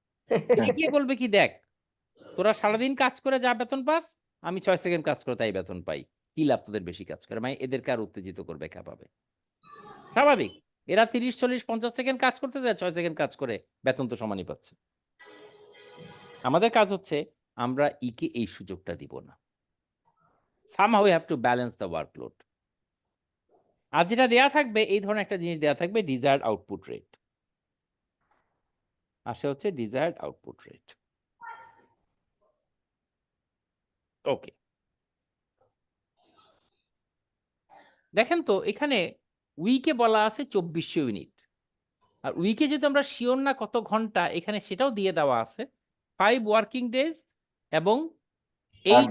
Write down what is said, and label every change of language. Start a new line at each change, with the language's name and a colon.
Bangla: এদিকে গিয়ে বলবে কি, দেখ তোরা সারাদিন কাজ করে যা বেতন পাস, আমি 6 সেকেন্ড কাজ করে তাই বেতন পাই, কি লাভ তোদের বেশি কাজ করে? মানে এদেরকে আর উত্তেজিত করবে, খেপাবে। স্বাভাবিক, এরা 30, 40, 50 সেকেন্ড কাজ করতে যায়, 6 সেকেন্ড কাজ করে বেতন তো সমানই পাচ্ছে। আমাদের কাজ হচ্ছে আমরা ইকে এই সুযোগটা দিব না।
English: somehow we have to balance the workload।
Bangla: আর যেটা দেয়া থাকবে, এই ধরনের একটা জিনিস দেয়া থাকবে, ডিজায়ার্ড আউটপুট রেট। আসে হচ্ছে ডিজায়ার্ড আউটপুট রেট। ওকে, দেখেন তো এখানে উইকে বলা আছে 2400 ইউনিট, আর উইকে যদি আমরা শিওর না কত ঘন্টা, এখানে সেটাও দিয়ে দেওয়া আছে 5 ওয়ার্কিং ডেজ এবং 8